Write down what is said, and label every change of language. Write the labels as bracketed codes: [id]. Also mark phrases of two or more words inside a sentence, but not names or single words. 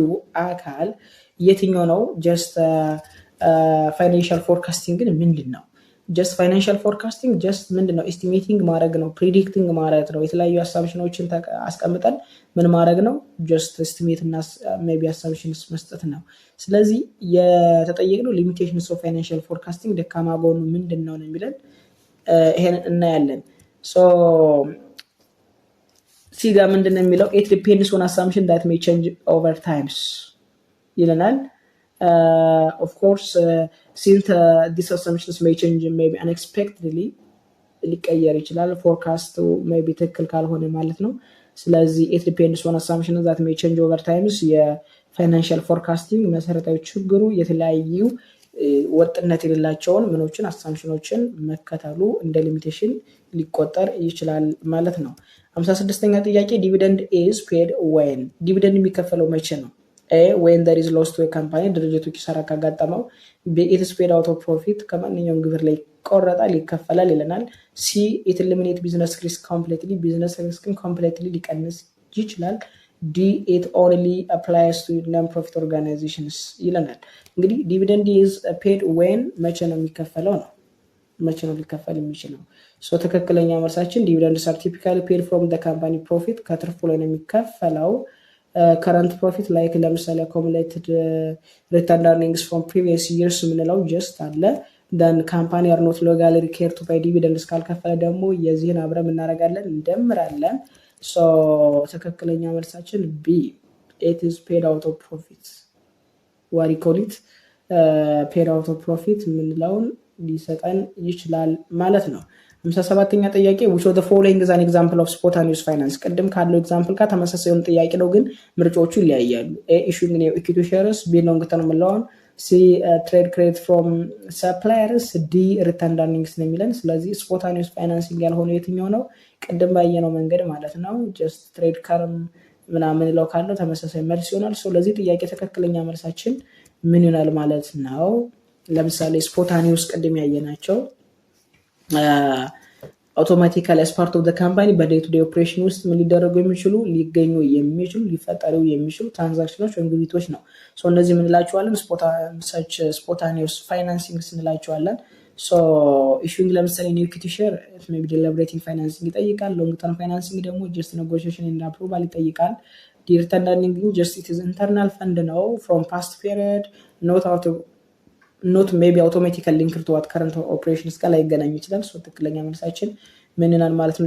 [am] አካል የትኛው ነው [en] just financial forecasting [am] ግን ምንድነው [en] just financial forecasting [am] just ምንድነው ኤስቲሜቲንግ ማድረግ ነው ፕሪዲክቲንግ ማድረግ ነው የተለያዩ አሳምፕሽኖችን አስቀምጠን ምን ማድረግ ነው [en] just estimate [am] እና [en] maybe assumptions [am] መስጠት ነው ስለዚህ የተጠየቅነው [en] limitations of financial forecasting [am] ደካማ ጎኑ ምንድነው ነው የሚለን ይሄን እናያለን so ሲጋ ምንድነው የሚለው [en] it depends on assumption that may change over times [am] ይለናል። [en] of course since this assumptions may change may be unexpectedly [am] ሊቀየር ይችላል። ፎርካስቱ [en] may be [am] ትክክል ካልሆነ ማለት ነው። ስለዚህ [en] it depends on assumption that may change over times። [am] የፋይናንሻል ፎርካስቲንግ መሰረታዊ ችግሩ የተለያዩ ወጥነት የሌላቸውን ምኖችን አሳምፕሽኖችን መከተሉ እንደ ሊሚቴሽን ሊቆጠር ይችላል ማለት ነው። 56ኛ ጥያቄ [en] dividend is paid when። [am] ዲቪደንድ የሚከፈለው መቼ ነው? [en] A when there is loss to a company [am] ድርጅቱ ኪሳራ ካጋጠመው። ቢ [en] it is paid out of profit [am] ከማንኛውም ግብር ላይ ይቆረጣል ይከፈላል ይለናል። ሲ [en] it eliminate business risk completely [am] ቢዝነስ ሪስክን completely ሊቀንስ ይችላል። ዲ [en] it only applies to non-profit organizations [am] ይለናል። እንግዲህ ዲቪደንድ [en] is paid when [am] መቼ ነው የሚከፈለው ነው። መቼ ነው ሊከፈል የሚችለው? ትክክለኛ መልሳችን ዲቪደንድስ [en] are typically paid from the company profit [am] ከትርፉ ላይ ነው የሚከፈለው። [en] current profit like [am] ለምሳሌ accumulated [en] returned earnings from previous years [am] የምንለው ጀስት አለ። [en] then company are not legally required to pay dividends [am] ካልከፈለ ደግሞ የዚህን አብረን እናደርጋለን እንደምራለን። ትክክለኛ መልሳችን ቢ [en] it is paid out of profit what you call it paid out of profit [am] የምንለውን ሊሰጠን ይችላል ማለት ነው። 57ኛ ጥያቄ [en] which of the following is an example of spontaneous finance? [am] ቅድም ካለው ኤግዛምፕል ጋር ተመሳሳይ የሆነ ጥያቄ ነው ግን ምርጫዎቹ ይለያያሉ። ኤ [en] issuing new equity shares፣ [am] ቢ [en] long term loan፣ [am] ሲ [en] trade credit from suppliers፣ [am] ዲ [en] returned earnings [am] ነው የሚለን። ስለዚህ [en] spontaneous financing [am] ያልሆነው የትኛው ነው? ቅድም ባየነው መንገድ ማለት ነው። [en] just trade term [am] ምናምን ለው ካለው ተመሳሳይ መልስ ይሆናል። ለዚህ ጥያቄ ትክክለኛ መልሳችን ምን ይሆናል ማለት ነው? ለምሳሌ ስፖንታኒየስ ቅድም ያየናቸው አውቶማቲካሊ [en] as part of the company [am] በዴይ ቱ ዴይ ኦፕሬሽን ውስጥ ምን ሊደረጉ የሚችሉ ሊገኙ የሚችሉ ሊፈጠሩ የሚችሉ ትራንዛክሽኖች ወይም ግብይቶች ነው። እነዚህ ምን እንላቸዋለን? [en] spontaneous financing [am] እንላቸዋለን። ኢሹዊንግ ለምሳሌ [en] new equity share may be deliberating financing [am] ይጠይቃል። [en] long term financing [am] ደግሞ [en] just negotiation and approval [am] ይጠይቃል። [en] return earning just it is internal fund [am] ነው [en] from past period not may be automatically linked to what current operations [am] ጋር ላይገናኝ ይችላል። ትክክለኛ መልሳችን ምን ይሆናል ማለት ነው?